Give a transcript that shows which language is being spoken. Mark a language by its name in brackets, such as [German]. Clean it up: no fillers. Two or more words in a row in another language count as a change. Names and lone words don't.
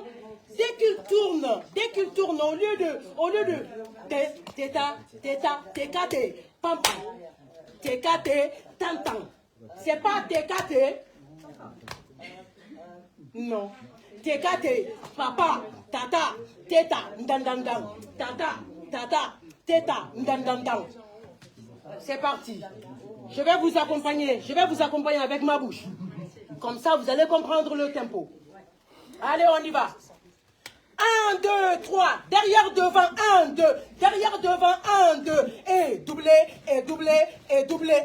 [French] Dès qu'ils tournent, au lieu de téta, téta, técaté, pam pam, técaté, tantan. C'est pas técaté. Non. Técaté, papa, tata, téta, ndandandang, tata, tata, téta, ndandandang. C'est parti. Je vais vous accompagner avec ma bouche. Comme ça, vous allez comprendre le tempo. Allez, on y va. 1, 2, 3. Derrière, devant. 1, 2. Derrière, devant. 1, 2. Et doublé, et doublé, et doublé.